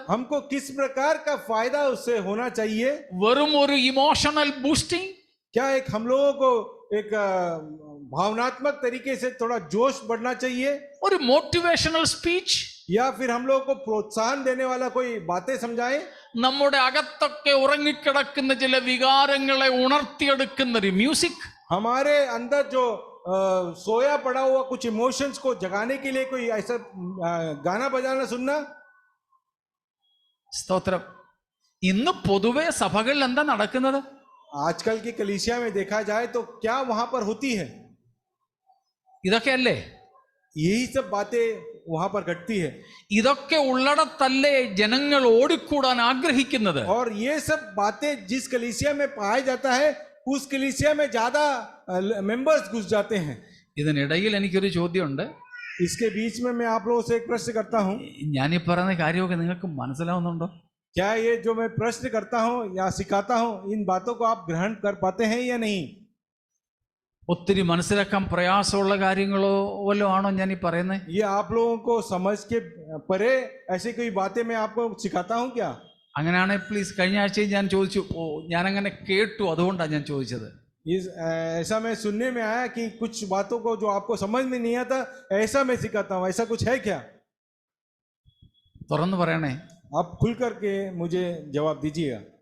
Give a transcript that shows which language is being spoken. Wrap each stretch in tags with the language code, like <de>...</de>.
<hi>हमको किस प्रकार का फायदा उससे होना चाहिए?</hi> <ml>വെറും ഒരു ഇമോഷണൽ ബൂസ്റ്റിംഗ്?</ml> <hi>क्या एक हम लोगों को एक भावनात्मक तरीके से थोड़ा जोश बढ़ना चाहिए?</hi> <ml>ഒരു മോട്ടിവേഷണൽ സ്പീച്ച്?</ml> <hi>या फिर हम लोगों को प्रोत्साहन देने वाला कोई बातें समझाएं?</hi> <ml>നമ്മുടെ അകത്തൊക്കെ ഉറങ്ങിക്കിടക്കുന്ന ചില വികാരങ്ങളെ ഉണർത്തിയെടുക്കുന്ന ഒരു മ്യൂസിക്?</ml> <hi>हमारे अंदर जो सोया पड़ा हुआ कुछ इमोशंस को जगाने के लिए कोई ऐसा गाना बजाना सुनना?</hi> <ml>സ്തോത്രം. ഇന്ന് പൊതുവെ സഭകളിൽ എന്താ നടക്കുന്നത്?</ml> <hi>आजकल की कलीसिया में देखा जाए तो क्या वहां पर होती है?</hi> <ml>ഇതൊക്കെയല്ലേ?</ml> <hi>यही सब बातें वहां पर घटती है।</hi> <ml>ഇതൊക്കെ ഉള്ളടത്തല്ലേ ജനങ്ങൾ ഓടിക്കൂടാൻ ആഗ്രഹിക്കുന്നത്?</ml> <hi>और ये सब बातें जिस कलीसिया में पाया जाता है उस कलीसिया में ज्यादा मेंबर्स घुस जाते हैं।</hi> <ml>ഇതിനിടയിൽ എനിക്കൊരു ചോദ്യമുണ്ട്.</ml> <hi>इसके बीच में मैं आप लोगों से एक प्रश्न करता हूं।</hi> <ml>ഞാൻ ഈ പറയുന്ന കാര്യമൊക്കെ നിങ്ങൾക്ക് മനസ്സിലാവുന്നുണ്ടോ?</ml> <hi>क्या ये जो मैं प्रश्न करता हूं या सिखाता हूं इन बातों को आप ग्रहण कर पाते हैं या नहीं?</hi> <ml>ഒത്തിരി മനസ്സിലാക്കാൻ പ്രയാസമുള്ള കാര്യങ്ങളോ വല്ലതും ആണോ ഞാൻ ഈ പറയുന്നത്?</ml> <hi>ये आप लोगों को समझ के परे ऐसी कोई बातें मैं आपको सिखाता हूं क्या?</hi> <ml>അങ്ങനെയാണെങ്കിൽ പ്ലീസ്. കഴിഞ്ഞ ആഴ്ചയും ഞാൻ ചോദിച്ചു, ഞാനങ്ങനെ കേട്ടു, അതുകൊണ്ടാണ് ഞാൻ ചോദിച്ചത്.</ml> <hi>ऐसा मैं सुनने में आया कि कुछ बातों को जो आपको समझ में नहीं आता ऐसा मैं सिखाता हूं, ऐसा कुछ है क्या?</hi> <ml>തുറന്നു പറയണേ.</ml> <hi>आप खुल करके मुझे जवाब दीजिएगा।</hi>